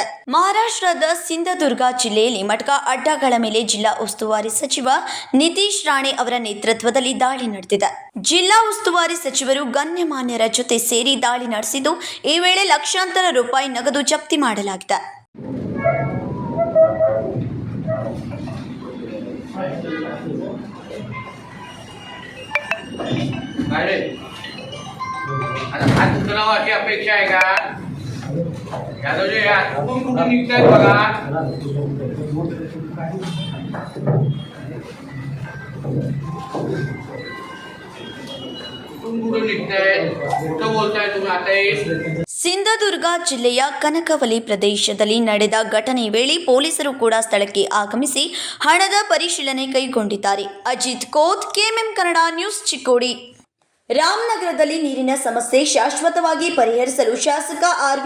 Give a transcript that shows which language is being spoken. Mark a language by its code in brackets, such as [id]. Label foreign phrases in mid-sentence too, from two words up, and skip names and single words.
[kn] ಮಹಾರಾಷ್ಟ್ರದ ಸಿಂಧದುರ್ಗ ಜಿಲ್ಲೆಯಲ್ಲಿ ಮಟ್ಕಾ ಅಡ್ಡಾಗಳ ಮೇಲೆ ಜಿಲ್ಲಾ ಉಸ್ತುವಾರಿ ಸಚಿವ ನಿತೀಶ್ ರಾಣೆ ಅವರ ನೇತೃತ್ವದಲ್ಲಿ ದಾಳಿ ನಡೆದಿದೆ. ಜಿಲ್ಲಾ ಉಸ್ತುವಾರಿ ಸಚಿವರು ಗಣ್ಯಮಾನ್ಯರ ಜೊತೆ ಸೇರಿ ದಾಳಿ ನಡೆಸಿದ್ದು, ಈ ವೇಳೆ ಲಕ್ಷಾಂತರ ರೂಪಾಯಿ ನಗದು ಜಪ್ತಿ ಮಾಡಲಾಗಿದೆ. [mr] हात उचलावा अशी अपेक्षा आहे का? यादवजी कुठून कुठून निघतायत बघा. कुठून कुठून निघतायत? कुठं बोलताय तुम्ही आता? [kn] ಸಿಂಧದುರ್ಗ ಜಿಲ್ಲೆಯ ಕನಕವಲಿ ಪ್ರದೇಶದಲ್ಲಿ ನಡೆದ ಘಟನೆ ವೇಳೆ ಪೊಲೀಸರು ಕೂಡ ಸ್ಥಳಕ್ಕೆ ಆಗಮಿಸಿ ಹಣದ ಪರಿಶೀಲನೆ ಕೈಗೊಂಡಿದ್ದಾರೆ. ಅಜಿತ್ ಕೋತ್, ಕೆಎಂಎಂ ಕನ್ನಡ ನ್ಯೂಸ್, ಚಿಕ್ಕೋಡಿ. ರಾಮನಗರದಲ್ಲಿ ನೀರಿನ ಸಮಸ್ಯೆ ಶಾಶ್ವತವಾಗಿ ಪರಿಹರಿಸಲು ಶಾಸಕ ಆರ್.ವಿ.